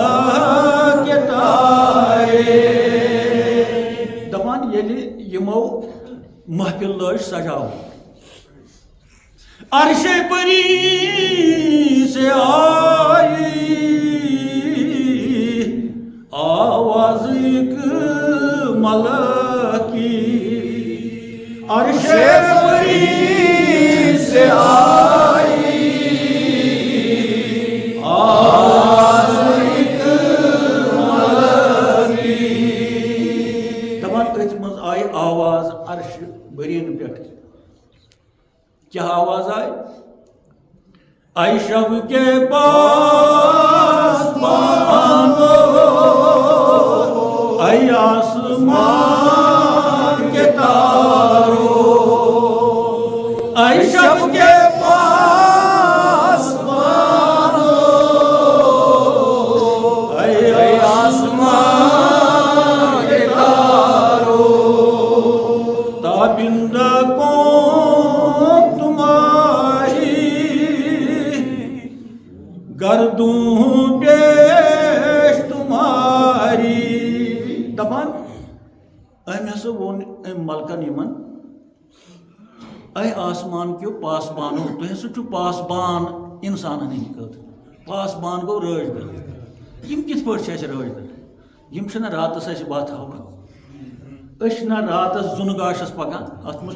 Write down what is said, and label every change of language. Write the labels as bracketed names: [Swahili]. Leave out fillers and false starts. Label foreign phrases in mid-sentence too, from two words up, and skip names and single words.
[Kashmiri] محفل لٲج سجاو [Urdu] عرش پری سے آئی آواز ایک ملک کی عرش پری سے آئی آواز ایک ملک کی [Kashmiri] دپان أتھۍ منٛز آیہِ آواز عرش برین پٮ۪ٹھ [Urdu] کیا آواز آئی اے شب کے پاس بانو اے آسمان کے تارو اے شب کے پاس بانو اے آسمان کے تارو تابندہ گردوں پیش تمہاری [Kashmiri] دپان أمۍ ہسا ووٚن أمۍ ملکن یِمن اے آسمان کیو پاسبانو تُہۍ ہسا چھُو پاسبان اِنسانن ہٕنٛدِ خٲطرٕ پاسبان گوٚو رٲچھ گٔر یِم کِتھ پٲٹھۍ چھِ اَسہِ رٲچھ گٔر یِم چھِنہ راتس اَسہِ بتھ ہاوان أسۍ چھِنہ راتس زُنہٕ گاشس پکان اتھ منٛز